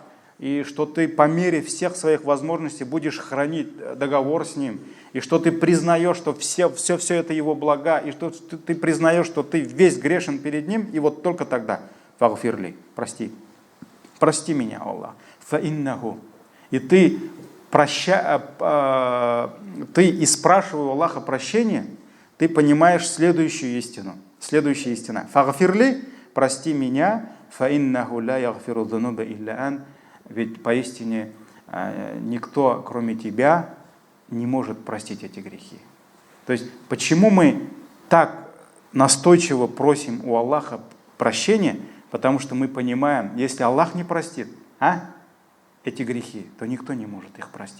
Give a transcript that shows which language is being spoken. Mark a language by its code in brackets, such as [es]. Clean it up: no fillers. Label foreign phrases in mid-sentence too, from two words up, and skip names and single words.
[ru] И что ты по мере всех своих возможностей будешь хранить договор с Ним, и что ты признаешь, что все это Его блага, и что ты признаешь, что ты весь грешен перед Ним, и вот только тогда фагфирли, прости меня, Аллах, фаиннаху, и ты и спрашивая у Аллаха прощения, ты понимаешь следующую истину, следующая истина. Фагфирли, прости меня, [ar] فإنه لا يغفر الذنوب إلا أن. [ru] Ведь поистине никто, кроме тебя, не может простить эти грехи. То есть, почему мы так настойчиво просим у Аллаха прощения? Потому что мы понимаем, если Аллах не простит эти грехи, то никто не может их простить.